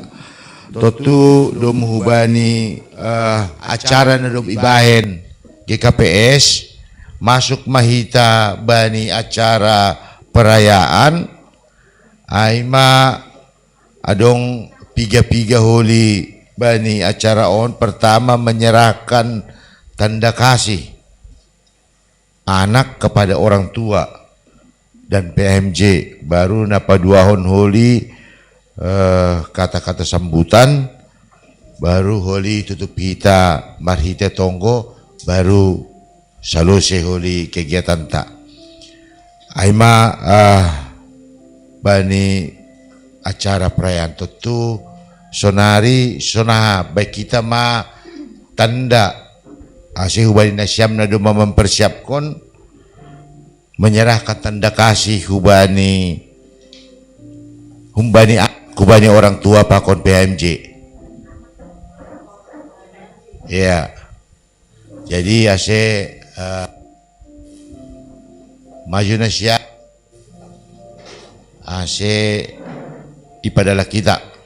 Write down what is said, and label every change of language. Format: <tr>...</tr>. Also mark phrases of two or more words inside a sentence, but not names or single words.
<bts>Totu dom hubani acara na dom ibahen GKPS masuk mahita bani acara perayaan aima adong piga-piga holi bani acara on.</bts> <id>Pertama menyerahkan tanda kasih anak kepada orang tua dan PMJ,</id> <bts>baru napa duahon holi kata-kata sambutan, baru holi tutup hita marhita tonggo, baru salose holi kegiatan tak. Aima bani acara perayaan tutu sonari sonaha baik kita ma tanda asih hubani nasyam nado mempersiapkan</bts> <id>menyerahkan tanda kasih</id> <bts>hubani orang tua pakon PMJ. Ya, jadi ase maju nasyam ase ipadalah kita.</bts>